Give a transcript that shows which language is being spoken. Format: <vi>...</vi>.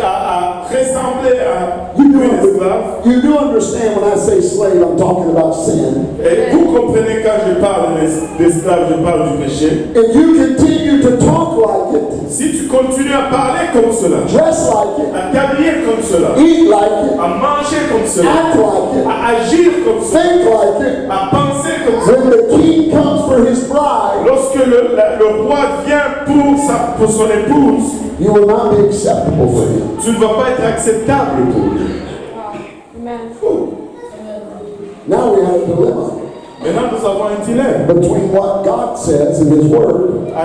<fr>à ressembler à une esclave,</fr> <en>you do understand when I say slave, I'm talking about sin.</en> <fr>et vous comprenez quand je parle d'esclave, je parle du péché.</fr> <en>If you continue to talk like it,</en> <fr>Si tu continues à parler comme cela,</fr> <en>dress like it,</en> <fr>à t'habiller comme cela,</fr> <en>eat like it,</en> <fr>à manger comme cela,</fr> <en>act like it,</en> <fr>à agir comme cela,</fr> <en>think like it,</en> <fr>à penser comme cela,</fr> <en>when the king comes for his bride,</en> <fr>lorsque le roi vient pour son épouse,</fr> <en>you will not be acceptable for him.</en> <fr>tu ne vas pas être acceptable pour lui.</fr> <en>Amen. Now we have a dilemma</en> <fr>Maintenant, nous avons un dilemme</fr> <en>between what God says in his word</en>